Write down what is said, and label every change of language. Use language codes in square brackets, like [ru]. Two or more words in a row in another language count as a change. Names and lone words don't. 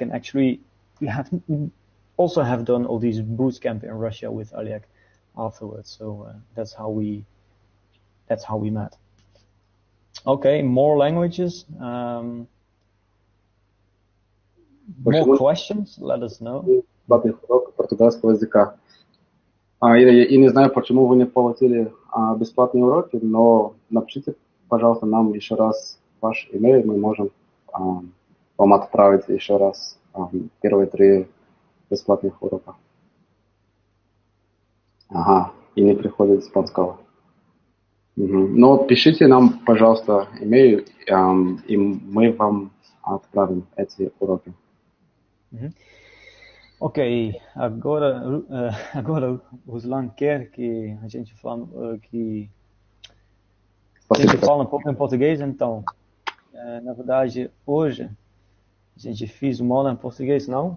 [en] And actually, we also have done all these boot camp in Russia with Oleg afterwards. So that's how we met. Okay, more languages. More questions? Let us know. [ru] Португальского языка. Я не знаю, почему вы не получили бесплатные уроки, но напишите, пожалуйста, нам еще раз ваш имейл, мы можем вам отправить еще раз первые 3 бесплатных урока. Ага, и не приходит испанского. Но пишите нам, пожалуйста, имейл, и мы вам отправим эти уроки. [pt] Ok, agora Ruslan quer que a gente fale que a gente fala um pouco em português, então, na verdade, hoje a gente fez uma aula em português, não?